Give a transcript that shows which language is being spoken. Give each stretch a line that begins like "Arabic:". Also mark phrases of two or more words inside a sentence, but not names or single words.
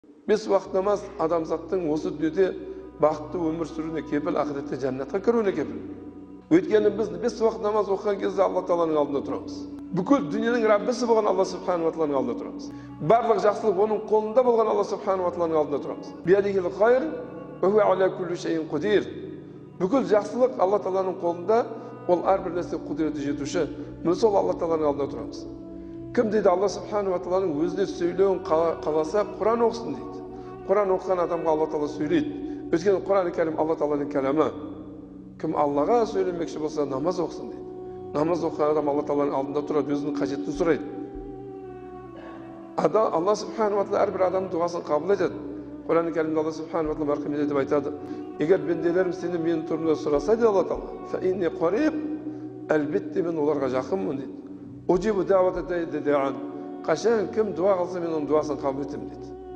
Kazakh: 5 уақыт намаз адамзаттың осы дүниеде бақытты өмір сүруіне кепіл, ақыретте жәннатқа кіруіне кепіл. Өйткені біз 5 уақыт намаз оқыған кезде Алла Тағаланың алдында тұрамыз. Бүкіл дүниенің Раббісі болған Алла Субхану ва Тағаланың алдында тұрамыз. Барлық жақсылық оның қолында болған Алла Субхану ва Тағаланың алдында тұрамыз.
Arabic: بيده الخير وهو على كل شيء قدير.
Kazakh: Бүкіл жақсылық Алла Тағаланың қолында, ол әрбір нәрсе құдіреті жетуші. Біз сол Алла Тағаланың алдында тұрамыз. Кім дейді Алла Субхану ва Тағаланың өзіне сөйлеуін қаласа Құран оқысын дейді. Құран оқыған адамға Алла Тағала сөйлейді. Өйткені Құран кәрім Алла Тағаланың кәламы. Кім Аллаға сөйлемекші болса намаз оқысын дейді. Намаз оқыған адам Алла Тағаланың алдында тұрады, өзінің қажетін сұрайды. Алла Субхану ва Тағала әрбір адамның дұғасын қабыл етеді. Құран кәрімде Алла Субхану ва Тағала марқұм етіп айтады: егер бенделерім сені менің турымда сұраса дейді Алла Тағала,
Arabic: فإني قريب,
Kazakh: әлбетте мен оларға жақынмын дейді.
Arabic: أجيب دعوة الداع دعان.
Kazakh: Қашан кім дұға қылса мен оның дұғасын қабыл етемін дейді.